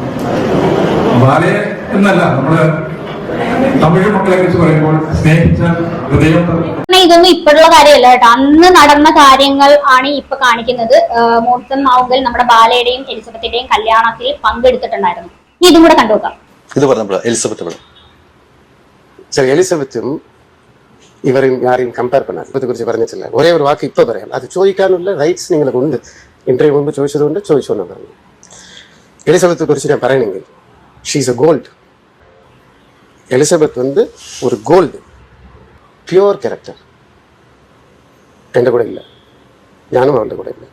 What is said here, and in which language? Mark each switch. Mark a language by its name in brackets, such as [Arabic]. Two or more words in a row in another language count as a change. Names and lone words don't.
[Malayalam] ബാലയെ എന്നല്ല, നമ്മള് തമിഴ് മക്കളെ കുറിച്ച് പറയുമ്പോൾ സ്നേഹിച്ച ഹൃദയം. ഇതൊന്നും ഇപ്പോഴുള്ള കാര്യമല്ല കേട്ടോ, അന്ന് നടന്ന കാര്യങ്ങൾ ആണ് ഇപ്പൊ കാണിക്കുന്നത്. മോൺസൺ മാവുങ്കൽ നമ്മുടെ ബാലയുടെയും എലിസബത്തിന്റെയും കല്യാണത്തിൽ പങ്കെടുത്തിട്ടുണ്ടായിരുന്നു. ഇതും കൂടെ കണ്ടുനോക്കാം. ഇത് പറഞ്ഞപ്പോൾ എലിസബത്ത് [Tamil] சரி, எலிசபெத்தும் இவரையும் யாரையும் கம்பேர் பண்ணாது. இதை குறித்து പറഞ്ഞിട്ടില്ല. [Malayalam] ഒരേ ഒരു വാക്ക് ഇപ്പൊ പറയാം, അത് ചോദിക്കാനുള്ള റൈറ്റ്സ് നിങ്ങൾക്ക് ഉണ്ട്. ഇന്റർവ്യൂ മുമ്പ് ചോദിച്ചതുകൊണ്ട് ചോദിച്ചോന്ന് പറഞ്ഞു. എലിസബത്തെ കുറിച്ച് ഞാൻ പറയണമെങ്കിൽ [English] she's a gold. [Malayalam] എലിസബത്ത് வந்து ഒരു ഗോൾഡ്, [English] pure character. [Malayalam] എൻ്റെ കൂടെ ഇല്ല, ഞാനും അവളുടെ കൂടെ ഇല്ല.